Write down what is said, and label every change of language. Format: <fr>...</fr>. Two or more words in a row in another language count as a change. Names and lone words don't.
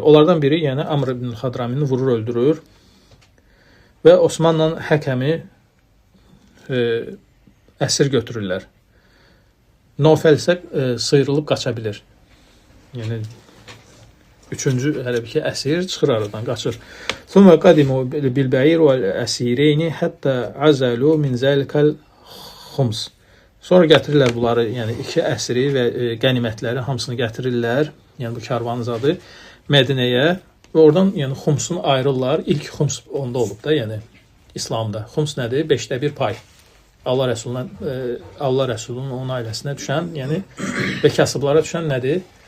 <az>Onlardan biri, yəni Amr ibn al-Xadramini vurur, öldürür və Osmanla Həkəmi əsir götürürlər. Nəufəl isə sıyrılıb qaça bilir. Yəni üçüncü hələ bir ki əsir çıxır aradan, qaçır.</az> <ar>ثم قدموا بالعير والأسيرين حتى عزلوا من ذلك الخمس.</ar> <az>Sonra gətirirlər bunları, yəni iki əsiri və qənimətləri hamısını gətirirlər, yəni bu karvanın zadı Mədinəyə və oradan yəni xumsunu ayırırlar. İlk xums onda olub da, yəni İslamda. Xums nədir? 5də 1 pay. Allah Rəsulunun onun ailəsinə düşən, yəni və kasıblara düşən nədir?</az>